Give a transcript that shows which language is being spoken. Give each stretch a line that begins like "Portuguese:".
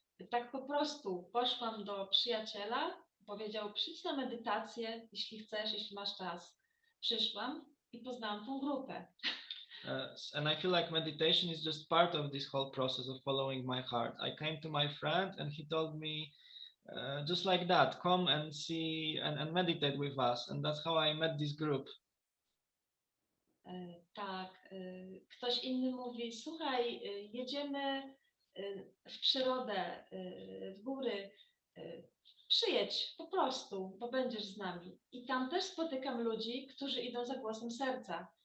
Polish: Tak po prostu poszłam do przyjaciela, powiedział przyjdź na medytację, jeśli chcesz, jeśli masz czas. Przyszłam i poznałam tą grupę.
English: And I feel like meditation is just part of this whole process of following my heart. I came to my friend and he told me just like that, come and see and meditate with us. And that's how I met this group.
Polish: Tak, ktoś inny mówi, słuchaj, jedziemy w przyrodę, w góry, przyjedź po prostu, bo będziesz z nami. I tam też spotykam ludzi, którzy idą za głosem serca.